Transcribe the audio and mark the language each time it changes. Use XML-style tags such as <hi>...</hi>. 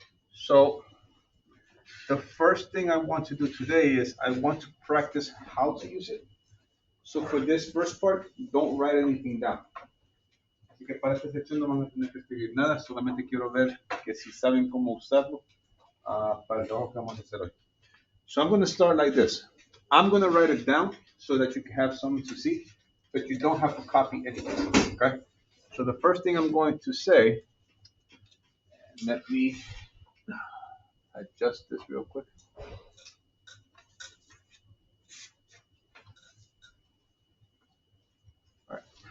<en>So the first thing I want to do today is I want to practice how to use it. So for this first part, don't write anything down.</en> <es>Así que para esta sección no van a tener que escribir nada, solamente quiero ver que si saben cómo usarlo para el trabajo que vamos a hacer hoy.</es> <en>So I'm going to start like this. I'm going to write it down so that you can have something to see, but you don't have to copy anything, okay? So the first thing I'm going to say, let me adjust this real quick. All right.</en>